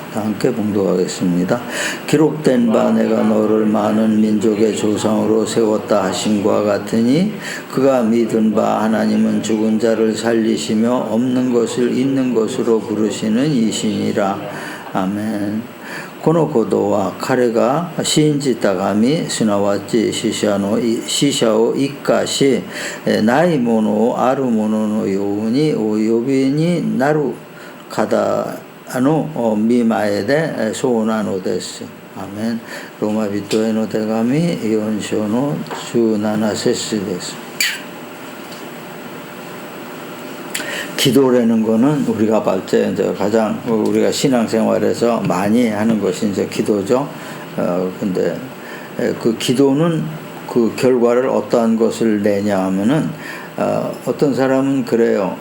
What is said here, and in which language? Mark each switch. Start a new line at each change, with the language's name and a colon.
Korean: 함께 봉독하겠습니다. 기록된 바 내가 너를 많은 민족의 조상으로 세웠다 하신과 같으니 그가 믿은 바 하나님은 죽은 자를 살리시며 없는 것을 있는 것으로 부르시는 이시니라. 아멘.
Japanese: このことは彼が信じた神すなわち死者を一化しないものをあるもののようにお呼びになる方の御前でそうなのです。アメン。ローマ人への手紙4章の17節です。
Korean: 기도라는 거는 우리가 볼 때 이제 가장 우리가 신앙생활에서 많이 하는 것이 이제 기도죠. 근데 그 기도는 그 결과를 어떠한 것을 내냐 하면은 어떤 사람은 그래요.